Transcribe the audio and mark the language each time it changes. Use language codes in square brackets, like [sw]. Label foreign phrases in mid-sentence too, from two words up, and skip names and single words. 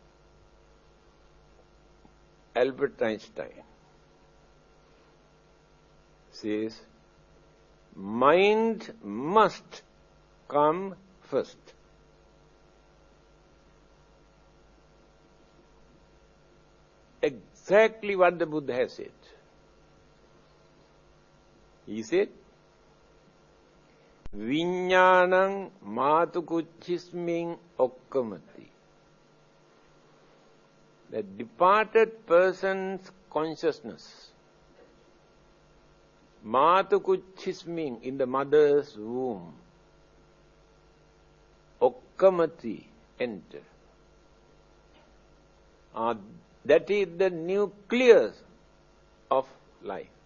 [en] Albert Einstein says, mind must come first. Exactly what the Buddha has said. He said, [pi] Viññānaṁ mātukuchismiṁ okkamati. [en] The departed person's consciousness, mātukuchismiṁ, in the mother's womb, okkamati, enter. That is the nucleus of life.